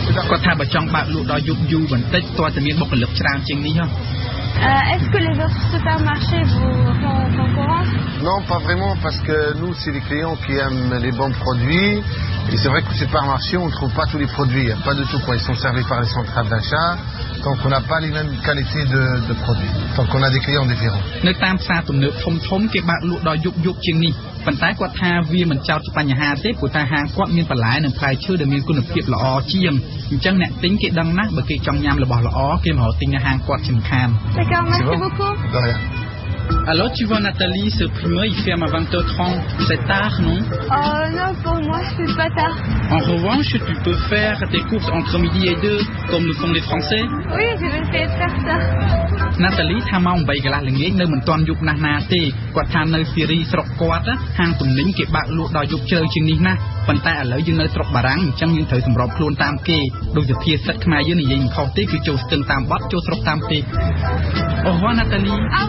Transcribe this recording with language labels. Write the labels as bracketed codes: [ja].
[km] គាត់ថាបើចង់បើកលក់ដល់យប់យូរបន្តិចតើតែមានបុគ្គលិកច្រើនជាងនេះហ៎ [fr] Est-ce que les autres supermarchés vous font concurrence? Non, pas vraiment, parce que nous, c'est les clients qui aiment les bons produits. Et c'est vrai qu'au supermarché, on ne trouve pas tous les produits. Il n'y a pas de tout, quoi. Ils sont servis par les centrales d'achat. Donc, on n'a pas les mêmes qualités de produits. Donc, on a des clients différents. នៅតាមផ្សារទំនើបធំៗគេបើកលក់ដល់យប់ជាងនេះប៉ុន្តែគាត់ថាវាមិនចោទជាបញ្ហាទេព្រោះតែហាងគាត់មានបន្លែនិងផ្លែឈើដែលមានគុណភាពល្អជាងអញ្ចឹងអ្នកទិញគេដឹងណាស់បើគេចង់ញ៉ាំរបស់ល្អគេមកទិញនៅហាងគាត់ជាមិនខាន D'accord, merci beaucoup. De rien. Alors tu vois Nathalie, ce primeur il ferme à 20h30, c'est tard non? Non, pour moi c'est pas tard. En revanche, tu peux faire tes courses entre midi et 2 comme le font les Français? Oui, je vais essayer de faire ça. [km] Nathalie ថាម៉ោង 8 កន្លះល្ងាចនៅមិនទាន់យប់ណាស់ណាទេគាត់ថានៅសេរីស្រុកគាត់ហាងទំនិញគេបើកលក់ដល់យប់ជ្រៅជាងនេះណាប៉ុន្តែឥឡូវយើងនៅស្រុកបារាំងអញ្ចឹងយើងត្រូវសម្របខ្លួនតាមគេដូចជាភាសាខ្មែរយើងនិយាយមិនខុសទេគឺចូលស្ទឹងតាមបទចូលស្រុកតាមពេកអូវ៉ា Nathalie